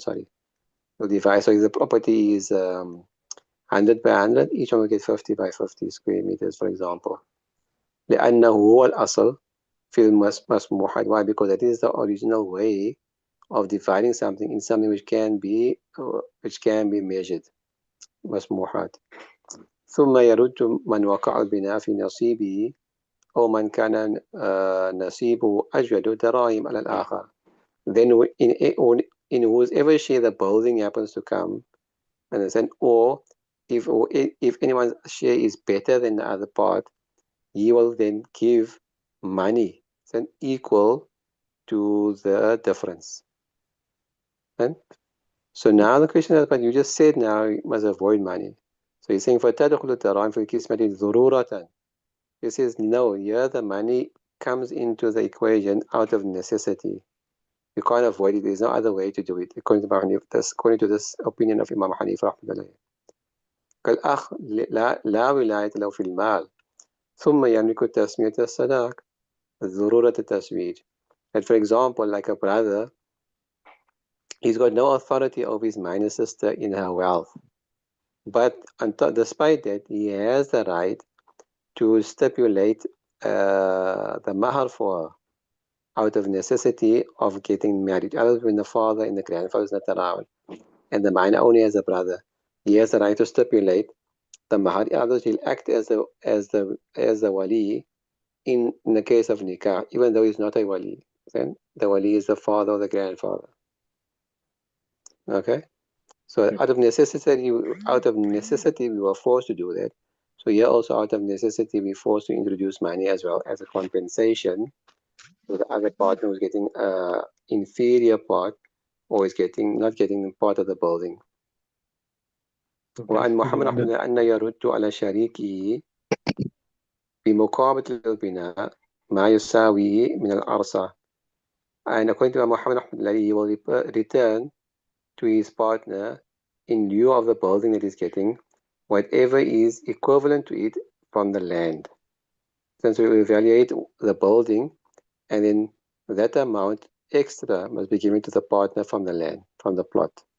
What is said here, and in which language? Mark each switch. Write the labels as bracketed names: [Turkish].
[English] Sorry, will divide. So if the property is 100 by 100, each one will get 50 by 50 square meters, for example. [Arabic] لأنه هو الأصل في المسموحات. [English] Why? Because that is the original way of dividing something in something which can be measured. [Arabic] مسموحات. ثم يرد من وقع البناء في نصيبه أو من كان نصيبه أجود دراهم على الآخر. [English] Then in whoever share the building happens to come, understand, or if anyone's share is better than the other part, he will then give money then equal to the difference. And so now the question is, but you just said now you must avoid money. So he's saying [Arabic] فَتَدْخُلُ الدَّرَاهِمُ فِي الْقِسْمَةِ ضُرُورَةً. [English] He says no, here the money comes into the equation out of necessity. You can't avoid it. There's no other way to do it, according to this opinion of Imam Hanifa رحمه الله. [Arabic] كالأخ لا ولاية له في المال ثم يملك تسمية الصداق ضرورة التزويج. [English] And for example, like a brother, he's got no authority over his minor sister in her wealth, but despite that, he has the right to stipulate the mahar for her out of necessity of getting married. Otherwise, when the father and the grandfather is not around, and the minor only has a brother, he has the right to stipulate the mahar. Otherwise, he'll act as the wali in the case of nikah, even though he's not a wali. Then the wali is the father or the grandfather. Okay, so out of necessity, we were forced to do that. So here also, out of necessity, we're forced to introduce money as well as a compensation. So the other partner was getting inferior part, or is not getting part of the building. [Arabic] وعن محمد رحمه الله أن يرد على شريكه بمقابل البناء ما يساوي من الأرصة. [English] And according to Muhammad رحمه الله, he will return to his partner in lieu of the building that he's getting, whatever is equivalent to it from the land. Since we evaluate the building, and then that amount extra must be given to the partner from the land, from the plot.